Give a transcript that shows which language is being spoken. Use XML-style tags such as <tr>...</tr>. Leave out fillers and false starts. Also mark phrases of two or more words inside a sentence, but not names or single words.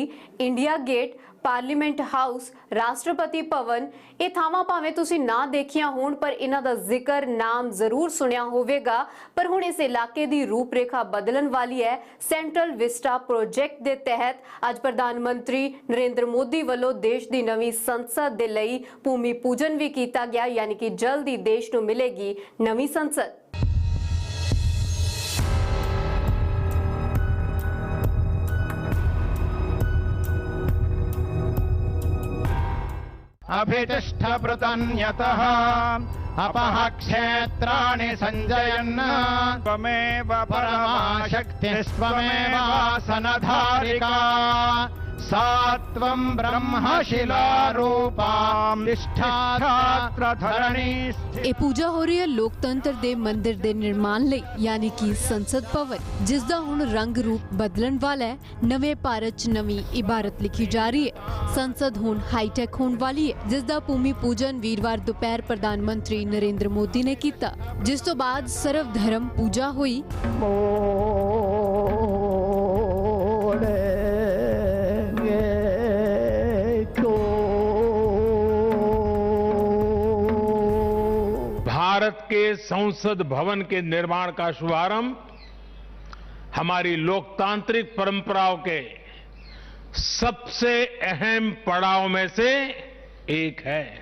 <pa>ਇੰਡੀਆ ਗੇਟ, ਪਾਰਲੀਮੈਂਟ ਹਾਊਸ, ਰਾਸ਼ਟਰਪਤੀ ਭਵਨ, ਇਹ ਥਾਵਾਂ ਭਾਵੇਂ ਤੁਸੀਂ ਨਾ ਦੇਖੀਆਂ ਹੋਣ ਪਰ ਇਹਨਾਂ ਦਾ ਜ਼ਿਕਰ ਨਾਮ ਜ਼ਰੂਰ ਸੁਣਿਆ ਹੋਵੇਗਾ। ਪਰ ਹੁਣ ਇਸ ਇਲਾਕੇ ਦੀ ਰੂਪਰੇਖਾ ਬਦਲਣ ਵਾਲੀ ਹੈ। ਸੈਂਟਰਲ ਵਿਸਟਾ ਪ੍ਰੋਜੈਕਟ ਦੇ ਤਹਿਤ ਅੱਜ ਪ੍ਰਧਾਨ ਮੰਤਰੀ ਨਰਿੰਦਰ ਮੋਦੀ ਵੱਲੋਂ ਦੇਸ਼ ਦੀ ਨਵੀਂ ਸੰਸਦ ਦੇ ਲਈ ਭੂਮੀ ਪੂਜਨ ਵੀ ਕੀਤਾ ਗਿਆ, ਯਾਨੀ ਕਿ ਜਲਦੀ ਦੇਸ਼ ਨੂੰ ਮਿਲੇਗੀ ਨਵੀਂ ਸੰਸਦ।</pa> <sa>अभितिष्ठभृतन्यतः अपः क्षेत्राणि सञ्जयन् त्वमेव परमाशक्तिस्त्वमेवासनधारिका सा त्वं ब्रह्मशिलारूपां तिष्ठात्रधरणी।</sa> <pa>ਇਹ ਪੂਜਾ ਹੋ ਰਹੀ ਹੈ ਲੋਕਤੰਤਰ ਦੇ ਮੰਦਿਰ ਦੇ ਨਿਰਮਾਣ ਲਈ, ਯਾਨੀ ਕਿ ਸੰਸਦ ਭਵਨ, ਜਿਸ ਦਾ ਹੁਣ ਰੰਗ ਰੂਪ ਬਦਲਣ ਵਾਲਾ ਹੈ। ਨਵੇਂ ਭਾਰਤ 'ਚ ਨਵੀਂ ਇਬਾਰਤ ਲਿਖੀ ਜਾ ਰਹੀ ਹੈ। ਸੰਸਦ ਹੁਣ ਹਾਈਟੈਕ ਹੋਣ ਵਾਲੀ ਹੈ, ਜਿਸ ਦਾ ਭੂਮੀ ਪੂਜਨ ਵੀਰਵਾਰ ਦੁਪਹਿਰ ਪ੍ਰਧਾਨ ਮੰਤਰੀ ਨਰਿੰਦਰ ਮੋਦੀ ਨੇ ਕੀਤਾ, ਜਿਸ ਤੋਂ ਬਾਅਦ ਸਰਵ ਧਰਮ ਪੂਜਾ ਹੋਈ।</pa> <hi>भारत के संसद भवन के निर्माण का शुभारंभ हमारी लोकतांत्रिक परंपराओं के सबसे अहम पड़ाव में से एक है।</hi>